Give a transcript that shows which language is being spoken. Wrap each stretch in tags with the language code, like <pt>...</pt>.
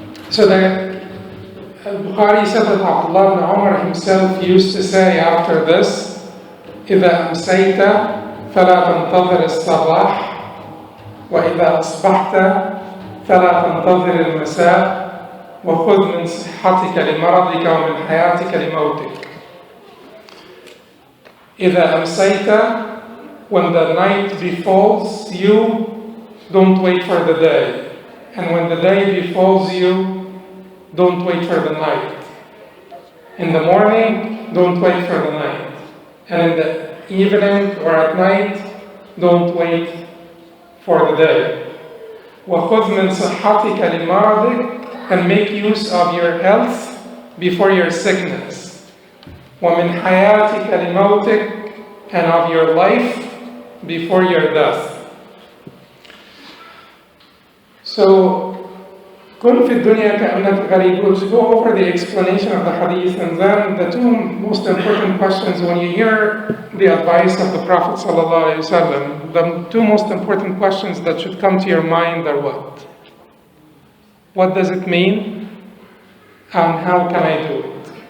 <en>So that Bukhari said that Abdullah ibn Umar himself used to say after this,</en> <ar>إِذَا أَمْسَيْتَ فَلَا تَنْتَظِرِ الصَّبَاحِ وَإِذَا أَصْبَحْتَ فَلَا تَنْتَظِرِ الْمَسَاءِ وَخُذْ مِنْ صِحَّتِكَ لِمَرَضِكَ وَمِنْ حَيَاتِكَ لِمَوْتِكَ. إِذَا أَمْسَيْتَ,</ar> <en>when the night befalls you, don't wait for the day. And when the day befalls you, don't wait for the night. In the morning, don't wait for the night. And in the evening or at night, don't wait for the day.</en> <ar>وَخُذْ مِنْ صِحَّتِكَ لِمَرَضِكَ,</ar> <en>and make use of your health before your sickness.</en> <ar>وَمِنْ حَيَاتِكَ لِمَوْتِكَ,</ar> <en>and of your life before your death.</en> <ar>So, كن في الدنيا كأنك غريب.</ar> <en>We'll go over the explanation of the hadith, and then the two most important questions when you hear the advice of the Prophet ﷺ. The two most important questions that should come to your mind are what? What does it mean? And how can I do it?</en>